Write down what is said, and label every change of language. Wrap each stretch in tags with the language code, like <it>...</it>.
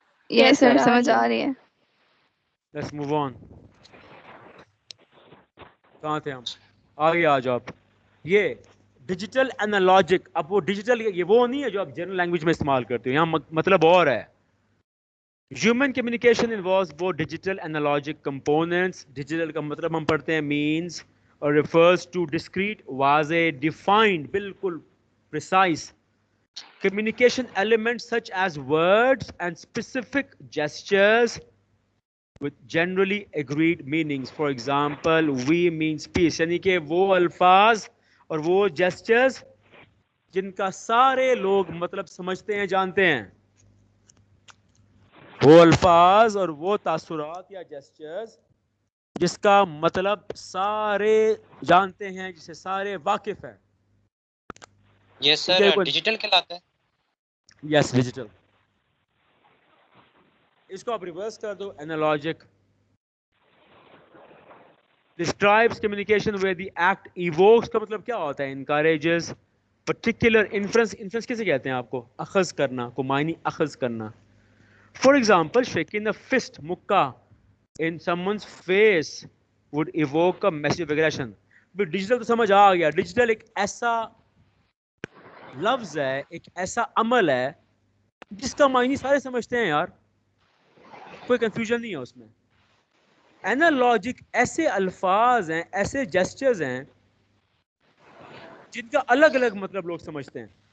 <ur>یس سر سمجھ آ رہی ہے.</ur> <en>Let's move on.</en> <ur>کہاں تھے ہم؟ آگے آ جاؤ آپ. یہ ڈیجیٹل اینالوجک, اب وہ ڈیجیٹل یہ وہ نہیں ہے جو آپ جنرل لینگویج میں استعمال کرتے ہو, یہاں مطلب اور ہے.</ur> <en>Human communication involves both digital and analogic components. Digital</en> <ur>کا مطلب ہم پڑھتے ہیں</ur> <en>means or refers to discrete, واضح, defined, بالکل precise communication elements such as words and specific gestures with generally agreed meanings. For example, we means peace.</en> <ur>یعنی کہ وہ الفاظ اور وہ gestures جن کا سارے لوگ مطلب سمجھتے ہیں جانتے ہیں. وہ الفاظ اور وہ تاثرات یا جسچرز جس کا مطلب سارے جانتے ہیں, جسے سارے واقف ہیں. یہ سر ڈیجیٹل کہلاتا ہے. یس ڈیجیٹل. اس کو آپ ریورس کر دو, اینالوجک.</ur> <en>describes communication where the act evokes</en> <ur>کا مطلب کیا ہوتا ہے؟</ur> <en>Encourages particular inference.</en> <ur>انفرنس کسے کہتے ہیں آپ کو؟ اخذ کرنا کو معنی اخذ کرنا.</ur> <en>For example, shaking a fist, mukka, in someone's face would evoke a massive aggression.</en> <ur>But digital تو سمجھ آ گیا. ڈیجیٹل ایک ایسا لفظ ہے, ایک ایسا عمل ہے جس کا معنی سارے سمجھتے ہیں یار, کوئی کنفیوژن نہیں ہے اس میں. اینالوجک ایسے الفاظ ہیں, ایسے جیسچرز ہیں جن کا الگ الگ مطلب لوگ سمجھتے ہیں.</ur>